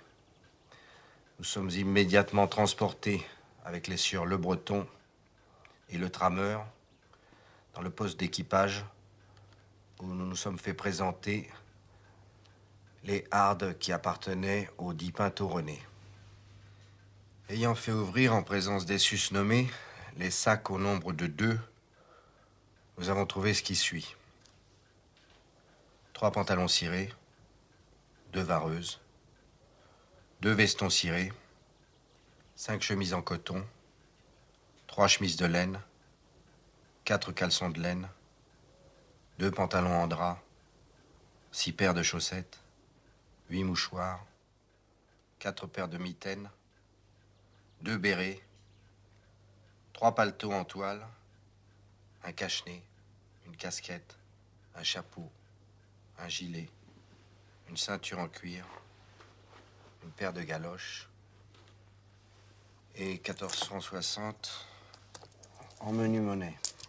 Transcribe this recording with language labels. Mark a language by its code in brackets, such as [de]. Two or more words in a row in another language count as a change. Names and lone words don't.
[fr] Nous sommes immédiatement transportés avec les sieurs Le Breton et le trameur dans le poste d'équipage où nous nous sommes fait présenter les hardes qui appartenaient au dit Pinto René. Ayant fait ouvrir en présence des susnommés les sacs au nombre de 2, nous avons trouvé ce qui suit. 3 pantalons cirés, 2 vareuses, 2 vestons cirés, 5 chemises en coton, 3 chemises de laine, 4 caleçons de laine, 2 pantalons en drap, 6 paires de chaussettes, 8 mouchoirs, 4 paires de mitaines, 2 bérets, 3 paletots en toile, un cache-nez, une casquette, un chapeau, un gilet, une ceinture en cuir, une paire de galoches et 1460 en menu monnaie.